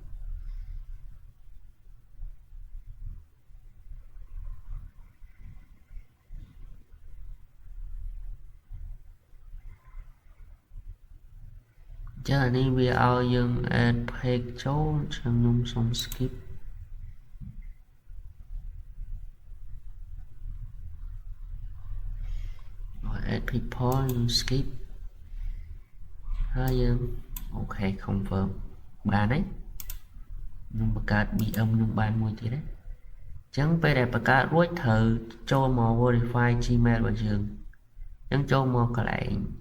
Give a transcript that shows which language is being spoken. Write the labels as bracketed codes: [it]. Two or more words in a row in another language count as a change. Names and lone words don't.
[km] ចានេះវាឲ្យយើង [en] add page [km] ចូលចឹងខ្ញុំសុំ skip [en] add people [km] ខ្ញុំ skipហើយយើងអូខេ confirm បានហើយខ្ញុំបង្កើត BM ខ្ញុំបានមួយទៀតហ្នឹងអញ្ចឹងពេលដែលបង្កើតរួចត្រូវចូលមក verify Gmail របស់យើងអញ្ចឹងចូលមកកន្លែង